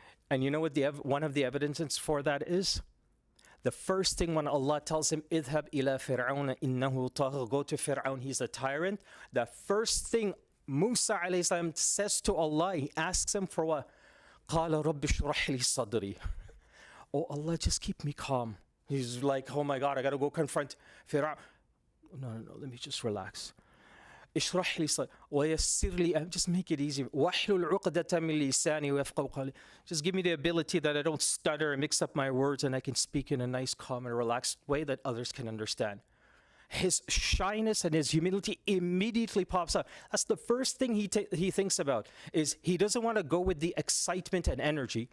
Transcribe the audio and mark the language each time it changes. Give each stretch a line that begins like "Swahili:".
English: And you know what one of the evidences for that is? The first thing when Allah tells him,
Arabic: "Idhab ila Fir'aun innahu tagha,"
English: go to Fir'aun, he's a tyrant. The first thing Musa alayhi salam says to Allah, he asks him for what?
Arabic: قَالَ رَبِّ اشْرَحْ لِي صَدْرِي.
English: Oh Allah, just keep me calm. He's like, oh my God, I gotta go confront Fir'aun. No, let me just relax.
Arabic: اشرح لي صدري ويسر لي,
English: just make it easy.
Arabic: واحلل عقدة من لساني ويفقهوا قولي.
English: Just give me the ability that I don't stutter and mix up my words and I can speak in a nice, calm and relaxed way that others can understand. His shyness and his humility immediately pops up. That's the first thing he thinks about, is he doesn't want to go with the excitement and energy.